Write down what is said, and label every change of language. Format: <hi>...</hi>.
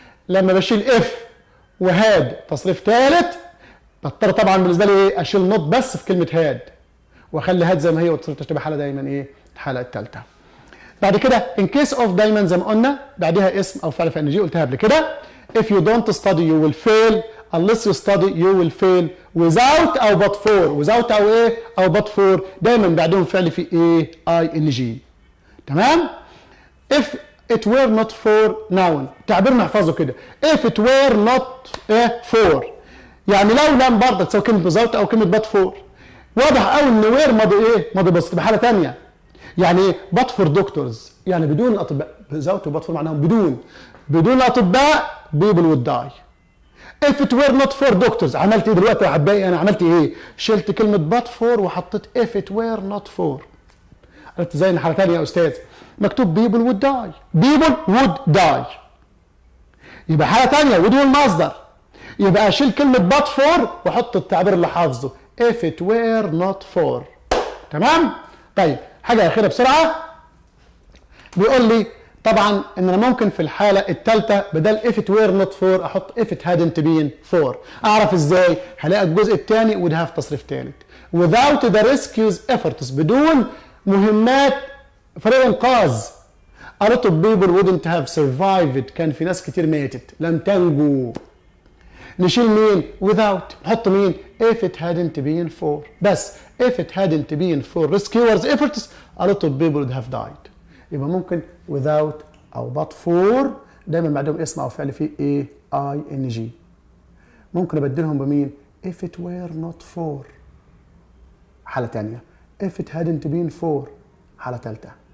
<ar>لما بشيل if وهاد تصريف ثالث بضطر طبعا بالنسبه لي ايه؟ اشيل not بس في كلمه هاد واخلي هاد زي ما هي وتصير تشتبه حاله دايما ايه؟ الحاله الثالثه. بعد كده</ar> <en>in case of</en> <ar>دايما زي ما قلنا بعدها اسم او فعل في ان جي، قلتها قبل كده.</ar> <en>if you don't study you will fail، unless you study you will fail، without او but for، without او ايه؟ او but for</en> <ar>دايما بعدهم فعل في ايه؟</ar> <en>I N G. تمام؟ if it were not for noun،</en> <ar>تعبير نحفظه كده.</ar> <en>if it were not for،</en> <ar>يعني لو لم برضه تساوي كلمه without او كلمه but for. واضح قوي ان were ماضي ايه؟ ماضي بسيط بحاله ثانيه. يعني ايه؟ but for doctors، يعني بدون الاطباء.</ar> <en>without و but for</en> <ar>معناهم بدون الاطباء</ar> <en>people would die. if it were not for doctors،</en> <ar>عملت ايه دلوقتي يا حبايبي؟ انا عملت ايه؟ شلت كلمه but for وحطيت if it were not for. قلت زي حاله ثانيه يا استاذ، مكتوب</ar> <en>people would die، people would die،</en> <ar>يبقى حاله ثانيه would والمصدر. يبقى اشيل كلمه but for واحط التعبير اللي حافظه</ar> <en>if it were not for.</en> <ar>تمام؟ طيب حاجه اخيره بسرعه، بيقول لي طبعا ان انا ممكن في الحاله الثالثه بدل</ar> <en>if it were not for</en> <ar>احط</ar> <en>if it hadn't been for.</en> <ar>اعرف ازاي؟ هلاقي الجزء الثاني would have تصريف ثالث.</ar> <en>without the rescue's efforts،</en> <ar>بدون مهمات فريق انقاذ.</ar> <en>a lot of people wouldn't have survived،</en> <ar>كان في ناس كتير ماتت لم تنجو. نشيل مين؟ without، نحط مين؟</ar> <en>if it hadn't been for. بس if it hadn't been for rescuers efforts a lot of people would have died.</en> <ar>يبقى ممكن without او but for دايما بعدهم اسم او فعل فيه ايه؟ اي ان جي. ممكن ابدلهم بمين؟</ar> <en>if it were not for حاله ثانيه، if it hadn't been for حاله ثالثه.</en>